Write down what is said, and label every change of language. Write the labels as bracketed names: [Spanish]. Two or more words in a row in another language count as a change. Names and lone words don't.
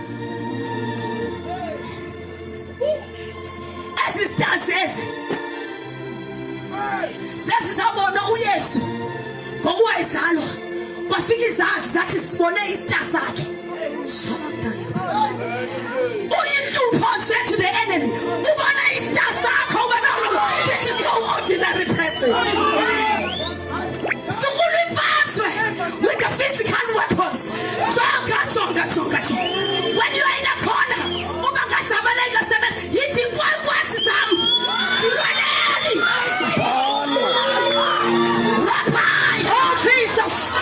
[English] As it says, [Xhosa] sesizabona uYesu ngokwayizalwa kwafika izazi zathi sibone istar sakhe. [English] Uyinhlupho said to the enemy, [Xhosa] ubona istar sakho ubona [English] this is no ordinary person. With the physical weapons. When you are in a corner, oh Jesus!